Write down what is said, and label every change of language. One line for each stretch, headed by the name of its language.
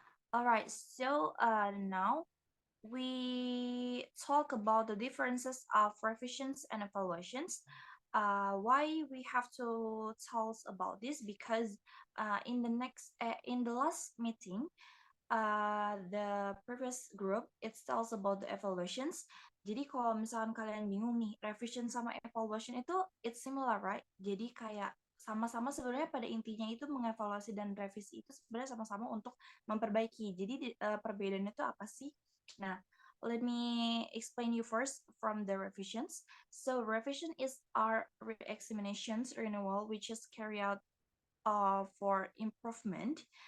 English: Alright, so now we talk about the differences of revisions and evaluations. Why we have to tell us about this? Because in the last meeting, the previous group it tells about the evaluations.
Indonesian: Jadi kalau misalkan kalian bingung nih, revision sama evaluation itu
English: it's similar, right?
Indonesian: Jadi kayak sama-sama sebenarnya pada intinya itu mengevaluasi dan revisi itu sebenarnya sama-sama untuk memperbaiki. Jadi perbedaannya itu apa sih?
English: Nah, let me explain you first from the revisions. So revision is our re-examinations renewal which is carried out for improvement.